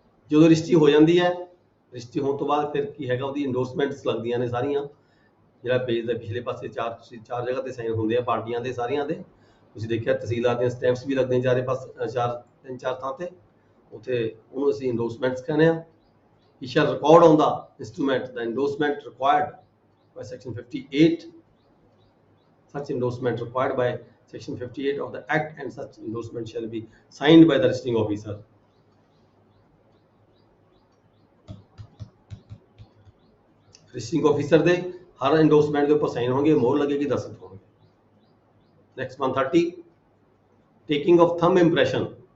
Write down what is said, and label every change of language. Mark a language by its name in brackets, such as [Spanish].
[Punjabi] ਜਦੋਂ ਰਜਿਸਟਰੀ ਹੋ ਜਾਂਦੀ ਹੈ, ਰਜਿਸਟਰੀ ਹੋਣ ਤੋਂ ਬਾਅਦ ਫਿਰ ਕੀ ਹੈਗਾ ਉਹਦੀ ਇੰਡੋਰਸਮੈਂਟਸ ਲੱਗਦੀਆਂ ਨੇ ਸਾਰੀਆਂ, ਜਿਹੜਾ ਪੇਜ ਦੇ ਪਿਛਲੇ ਪਾਸੇ ਚਾਰ ਜਗ੍ਹਾ ਤੇ ਸਾਈਨ ਹੁੰਦੇ ਆ ਪਾਰਟੀਆਂ ਦੇ ਸਾਰਿਆਂ ਦੇ, ਤੁਸੀਂ ਦੇਖਿਆ ਤਹਿਸੀਲਦਾਰ ਦੀਆਂ ਸਟੈਂਪਸ ਵੀ ਲੱਗਦੀਆਂ ਚਾਰੇ ਪਾਸੇ, ਤਿੰਨ ਚਾਰ ਥਾਂ ਤੇ, ਉੱਥੇ ਉਹਨੂੰ ਅਸੀਂ ਇੰਡੋਰਸਮੈਂਟਸ ਕਹਿੰਦੇ ਆ। [English] He shall record on the instrument the endorsement required by section 58, such endorsement required by section 58 of the act, and such endorsement shall be signed by the registering officer। [Punjabi] registering officer ਦੇ ਹਰ endorsement ਦੇ ਉੱਪਰ sign ਹੋਣਗੇ, ਮੋਹਰ ਲੱਗੇਗੀ, ਦਸਤਖਤ ਹੋਣਗੇ। [English] next 130 taking of thumb impression।